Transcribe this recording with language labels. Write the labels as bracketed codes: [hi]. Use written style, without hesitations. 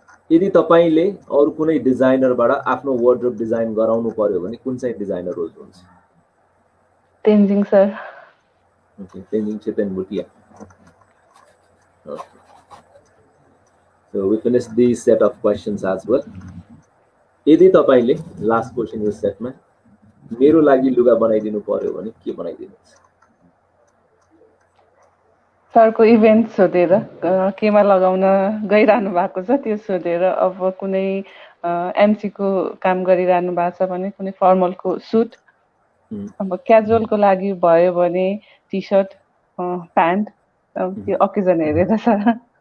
[ne] यदि तपाईले अरू कुनै डिजाइनरबाट आफ्नो वार्डरोब डिजाइन गराउनु पर्यो भने कुन चाहिँ designer रोज्नुहुन्छ Tenzing sir [en] Okay Tenzing Chetan Bhutia So we finished these set of questions as well. [ne] यदि तपाईले लास्ट क्वेशन यो सेटमा मेरो लागि लुगा बनाइदिनु पर्यो भने के बनाइदिनुहुन्छ सरको इभेन्ट सोधेर केमा लगाउन गइरहनु भएको छ त्यो सोधेर अब कुनै एमसी को काम गरिरहनु भएको छ भने कुनै फर्मलको सुट अब क्याजुअलको लागि भयो भने टी सर्ट प्यान्ट त्यो अकेजन हेरेर सर